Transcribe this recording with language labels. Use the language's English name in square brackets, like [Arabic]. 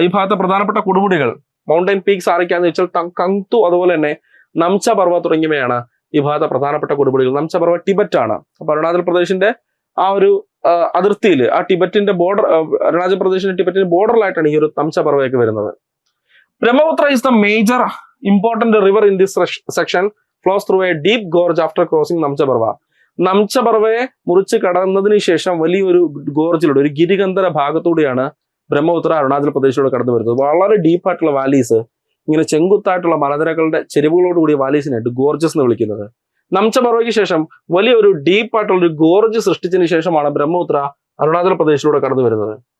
[Malayalam] ഈ ഭാഗത്തെ പ്രധാനപ്പെട്ട കൊടുമുടികൾ മൗണ്ടൻ പീക്സ് ആരൊക്കെയാന്ന് വെച്ചാൽ കങ്തു, അതുപോലെ തന്നെ നംചപർവ തുടങ്ങിയവയാണ് ഈ ഭാഗത്തെ പ്രധാനപ്പെട്ട കൊടുമുടികൾ. നംചപർവ ടിബറ്റ് ആണ്. അപ്പൊ അരുണാചൽ പ്രദേശിന്റെ ആ ഒരു അതിർത്തിയിൽ, ആ ടിബറ്റിന്റെ ബോർഡർ, അരുണാചൽ പ്രദേശിന്റെ ടിബറ്റിന്റെ ബോർഡറിലായിട്ടാണ് ഈ ഒരു നംചപർവയൊക്കെ വരുന്നത്. [English] Brahmaputra is the major important river in this section, flows through a deep gorge after crossing നംചപർവ. [Malayalam] നംചപർവയെ മുറിച്ച് കടന്നതിന് ശേഷം വലിയൊരു ഗോർജിലൂടെ, ഒരു ഗിരികന്ധര ഭാഗത്തൂടെയാണ് ബ്രഹ്മപുത്ര അരുണാചൽ പ്രദേശിലൂടെ കടന്നു വരുന്നത്. വളരെ ഡീപ്പായിട്ടുള്ള വാലീസ്, ഇങ്ങനെ ചെങ്കുത്തായിട്ടുള്ള മലനിരകളുടെ ചെരിവുകളോടുകൂടിയ വാലീസിനായിട്ട് ഗോർജസ് എന്ന് വിളിക്കുന്നത്. നംചപർവയ്ക്ക് ശേഷം വലിയൊരു ഡീപ്പായിട്ടുള്ള ഒരു ഗോർജ് സൃഷ്ടിച്ചതിന് ശേഷമാണ് ബ്രഹ്മപുത്ര അരുണാചൽ പ്രദേശിലൂടെ കടന്നു വരുന്നത്.